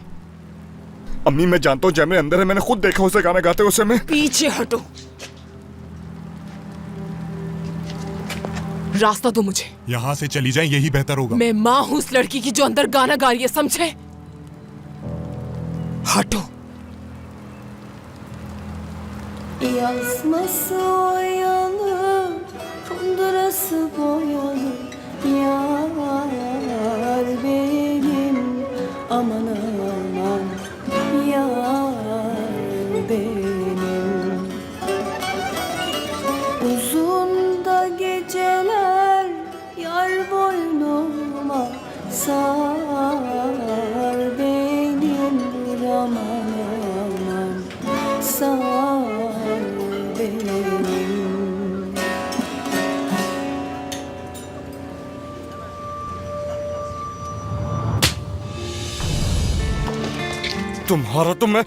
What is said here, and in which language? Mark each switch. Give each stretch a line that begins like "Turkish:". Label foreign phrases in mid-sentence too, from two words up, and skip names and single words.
Hindi: अम्मी मैं जानता हूँ जैमरे अंदर है। मैंने खुद देखा उसे गाना गाते उसे। मैं पीछे हटो। रास्ता दो मुझे। यहाँ से चली जाए यही बेहतर होगा। मैं माँ हूं उस लड़की की जो अंदर गाना गा रही है, समझे? हटो।
Turkish: Yazması oyalı, kundurası boyalı. Yar benim, aman aman. Yar benim. Uzun da geceler, yar boynuma sar benim, aman aman. Sar benim.
Hindi: तुम्हारा तो मैं।